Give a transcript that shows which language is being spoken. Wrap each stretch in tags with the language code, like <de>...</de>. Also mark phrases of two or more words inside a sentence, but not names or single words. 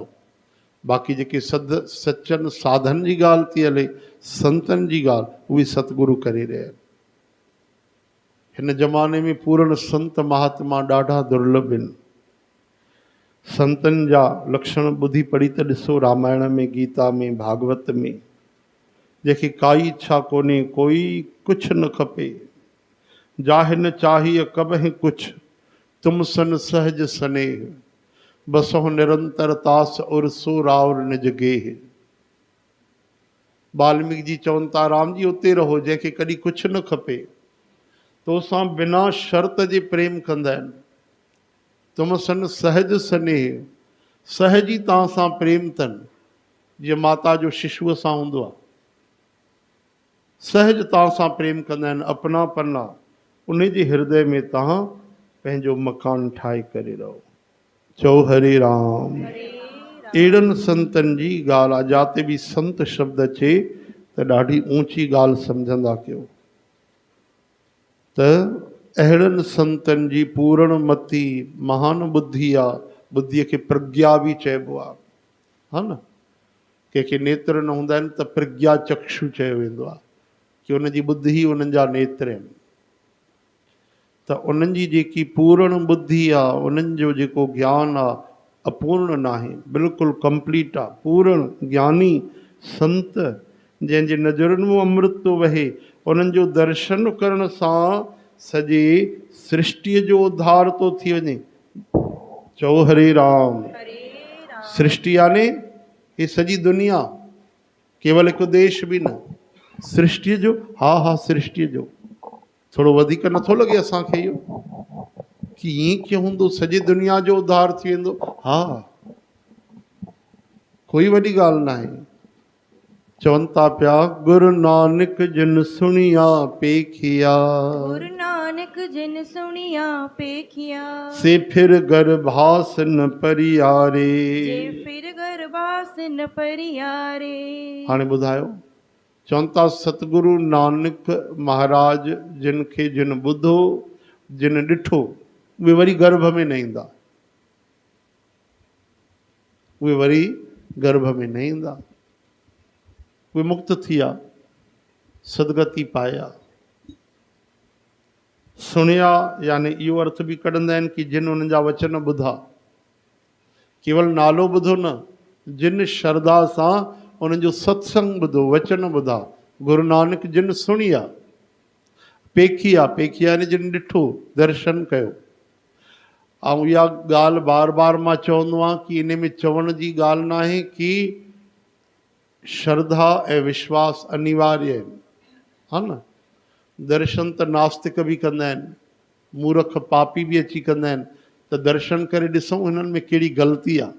<sd>बाक़ी जेके सचनि साधन जी ॻाल्हि थी हले, संतनि जी ॻाल्हि, उहे सतगुरु करे रहिया आहिनि। हिन ज़माने में पूर्ण संत महात्मा ॾाढा दुर्लभ आहिनि। संतनि जा लक्षण ॿुधी पढ़ी त ॾिसो, रामायण में, गीता में, भागवत में, जंहिंखे काई इच्छा कोन्हे, कोई कुझु न खपे।</sd> <awa>जाहि न चाहिए कबहि कुछ, तुम सन सहज स्नेह, बसो निरंतर तास और सो रावर निज गेह।</awa> <sd>वाल्मीकि जी चवनि था, राम जी उते रहो जंहिंखे कॾहिं कुझु न खपे, तोसां बिना शर्त जे प्रेम कंदा आहिनि।</sd> <awa>तुम सन सहज स्नेह,</awa> <sd>सहज ई तव्हां सां प्रेम अथनि, जीअं माता जो शिशुअ सां हूंदो आहे। सहज तव्हां सां प्रेम कंदा आहिनि, अपनापन आहे। उन जे हृदय में तव्हां पंहिंजो मकान ठाहे करे रहो। चओ हरे राम। अहिड़नि संतनि जी ॻाल्हि आहे। जिते बि संत शब्द अचे त ॾाढी ऊंची ॻाल्हि सम्झंदा कयो। त अहिड़नि संतनि जी पूर्ण मती महान बुद्धि आहे। बुद्धीअ खे प्रज्ञा बि चइबो आहे, हा न। कंहिंखे नेत्र न हूंदा आहिनि त प्रज्ञा चक्षु चयो वेंदो आहे, कि उनजी ॿुधी ई उन्हनि जा नेत्र आहिनि। त उन्हनि जी जेकी पूर्ण बुद्धि आहे, उन्हनि जो जेको ज्ञान आहे, अपूर्ण न आहे, बिल्कुलु कंप्लीट आहे। पूर्ण ज्ञानी संत जंहिंजे नज़रुनि में अमृत थो वहे, उन्हनि जो दर्शन करण सां सॼे सृष्टिअ जो उद्धार थो थी वञे। चओ हरे राम। हरे राम। सृष्टि यानी ये सॼी दुनिया, केवल हिकु देश बि न, सृष्टिअ जो, हा हा सृष्टिअ जो। थोरो वधीक नथो लॻे असांखे इहो कि ईअं कीअं हूंदो, सॼी दुनिया जो उद्धार थी वेंदो? हा, कोई वॾी ॻाल्हि न आहे। चवनि था पिया,</sd> <pa>ਗੁਰੂ ਨਾਨਕ ਜਿਨ ਸੁਨਿਆ ਪੇਖਿਆ, ਗੁਰੂ ਨਾਨਕ ਜਿਨ ਸੁਨਿਆ ਪੇਖਿਆ, ਸੇ ਫਿਰ ਗਰਭਾਸ ਨ ਪਰਿਆਰੇ। ਜੇ ਫਿਰ ਗਰਭਾਸ ਨ ਪਰਿਆਰੇ।</pa> <sd>हाणे ॿुधायो, चवनि था सतगुरु नानक महाराज जिन खे जिन ॿुधो, जिन ॾिठो, उहे वरी गर्भ में न ईंदा, उहे वरी गर्भ में न ईंदा, उहे मुक्त थी विया, सदगति पाया। सुनिया यानी इहो अर्थ बि कढंदा आहिनि कि जिन उन्हनि जा वचन ॿुधा, केवल नालो ॿुधो न, जिन श्रद्धा सां उन्हनि जो सत्संग ॿुधो, वचन ॿुधा।</sd> <pa>ਗੁਰੂ ਨਾਨਕ ਜਿਨ ਸੁਨਿਆ ਪੇਖਿਆ,</pa> <sd>पेखिया यानी जिन ॾिठो, दर्शन कयो। ऐं इहा ॻाल्हि बार बार मां चवंदो आहियां कि इन में चवण जी ॻाल्हि न आहे कि श्रद्धा ऐं विश्वास अनिवार्य आहिनि, हा न। दर्शन त नास्तिक बि कंदा आहिनि, मूर्ख पापी बि अची कंदा आहिनि, त दर्शन करे ॾिसूं हिननि में कहिड़ी ग़लती आहे।</sd>